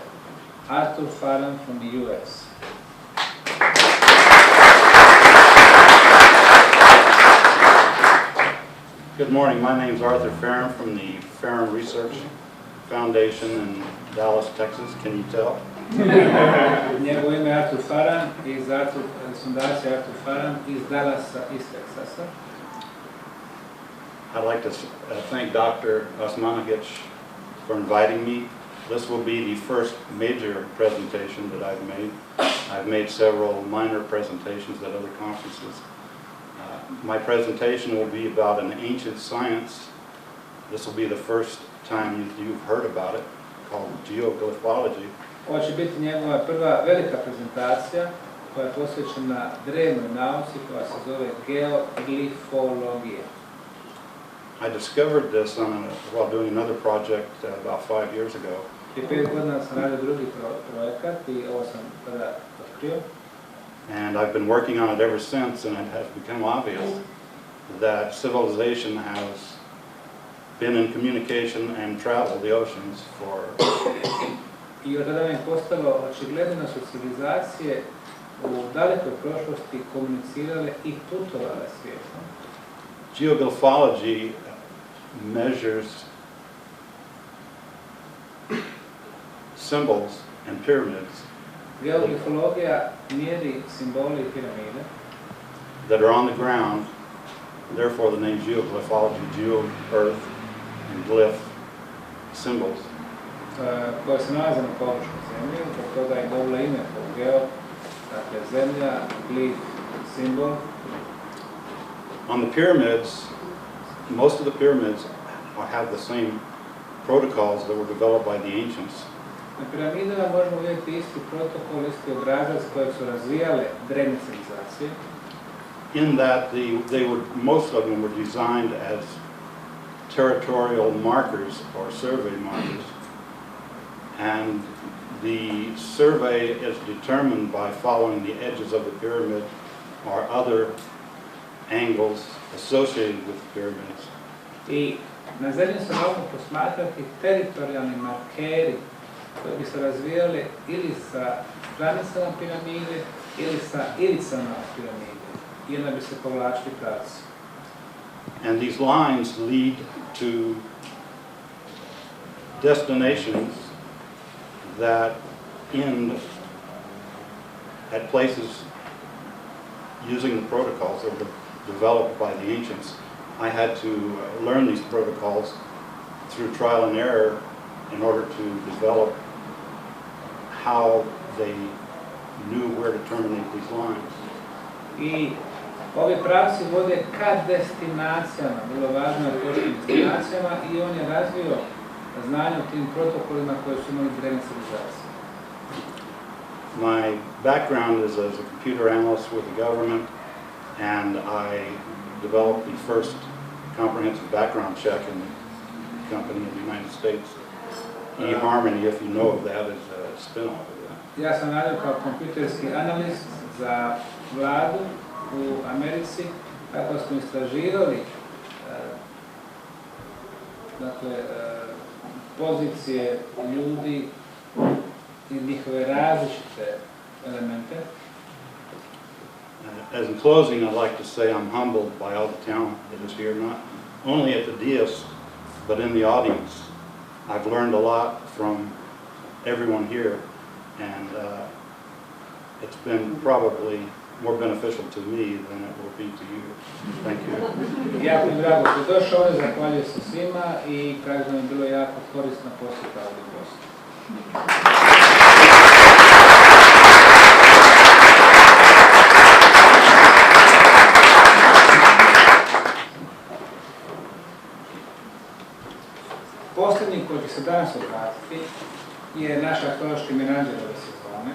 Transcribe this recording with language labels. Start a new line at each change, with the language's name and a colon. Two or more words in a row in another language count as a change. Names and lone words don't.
English: Artur Farah from the US. Good morning. My name is Arthur Farron from the Farron Research Foundation in Dallas, Texas. Can you tell?
Bosnian: Njegovo ime je Artur Farah iz fundacije Artur Farah iz Dallasa, iz Teksasa.
English: I'd like to thank Dr. Osmanović for inviting me. This will be the first major presentation that I've made. I've made several minor presentations at other conferences. My presentation will be about an ancient science. This will be the first time you've heard about it, called geoglyphology.
Bosnian: Ovo će biti njegova prva velika prezentacija koja je posvećena drevnoj nauci koja se zove geoglifologija.
English: I discovered this while doing another project about 5 years ago.
Bosnian: Prije 5 godina sam radio drugi projekat i ovo sam tada otkrio.
English: And I've been working on it ever since, and it has become obvious that civilization has been in communication and traveled the oceans for
Bosnian: I od tada mi je postalo očigledno da su civilizacije u dalekoj prošlosti komunicirale i putovale svijetom.
English: Geoglyphology measures symbols and pyramids
Bosnian: Geoglifologija mjeri simbole i piramide
English: that are on the ground, therefore the name geoglyphology, geo, earth, and glyph, symbols.
Bosnian: koje se nalaze na površinu zemlje, zbog toga je dobilo ime po geo, dakle zemlja, glif, simbol.
English: On the pyramids, most of the pyramids have the same protocols that were developed by the ancients.
Bosnian: Na piramidama možemo vidjeti isti protokol, isti obrazac kojeg su razvijale drevne civilizacije.
English: In that most of them were designed as territorial markers or survey markers. And the survey is determined by following the edges of the pyramid or other angles associated with the pyramids.
Bosnian: I na zemlji se mogu posmatrati teritorijalni markeri koji bi se razvijali ili sa stranicama piramide ili sa ivicama piramide i onda bi se povlačili pravci.
English: And these lines lead to destinations that end at places using the protocols that were developed by the ancients. I had to learn these protocols through trial and error in order to develop how they knew where to terminate these lines.
Bosnian: I ovi pravci vode ka destinacijama, bilo važno je točnim destinacijama i on je razvio znanje o tim protokolima koje su imali drevne civilizacije.
English: My background is as a computer analyst with the government, and I developed the first comprehensive background check in the company in the United States. eHarmony, if you know of that, is a spin-off of that.
Bosnian: Ja sam radio kao kompjuterski analist za vladu u Americi kako smo istraživali pozicije ljudi i njihove različite elemente.
English: As in closing, I'd like to say I'm humbled by all the talent that is here, not only at the dais, but in the audience. I've learned a lot from everyone here, and it's been probably more beneficial to me than it will be to you. Thank you.
Bosnian: Jako mi drago što je došao, zahvaljujem se svima i kažem da mi je bilo jako korisna posjeta ovdje u Bosni. Posljednji koji će se danas obratiti je naš arheološki menadžer ove sezone.